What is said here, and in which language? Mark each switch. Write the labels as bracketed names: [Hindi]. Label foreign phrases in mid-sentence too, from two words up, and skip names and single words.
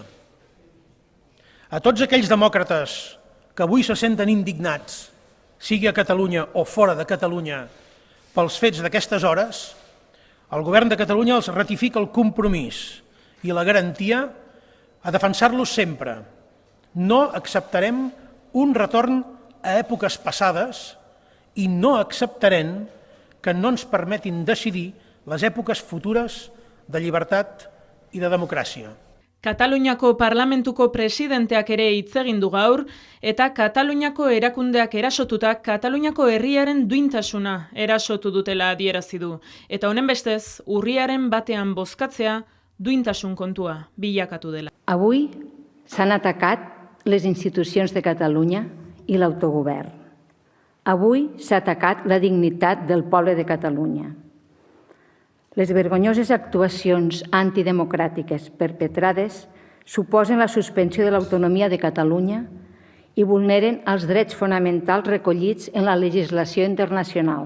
[Catalan] A tots aquells demòcrates que avui se senten indignats, sigui a Catalunya o fora de Catalunya, pels fets d'aquestes hores, el govern de Catalunya els ratifica el compromís i la garantia a defensar-los sempre. No acceptarem un retorn a èpoques passades i no acceptarem que no ens permetin decidir les èpoques futures de llibertat i de democràcia. [Basque] Kataluniako parlamentuko presidenteak ere hitz egin du gaur eta Kataluniako erakundeak erasotuta Kataluniako herriaren duintasuna erasotu dutela adierazi du. Eta honen bestez, urriaren batean bozkatzea duintasun kontua bilakatu dela. [Catalan] Avui s'han atacat les institucions de Catalunya i l'autogovern. Avui s'ha atacat la dignitat del poble de Catalunya. Les vergonyoses actuacions antidemocràtiques perpetrades suposen la suspensió de l'autonomia de Catalunya i vulneren els drets fonamentals recollits en la legislació internacional.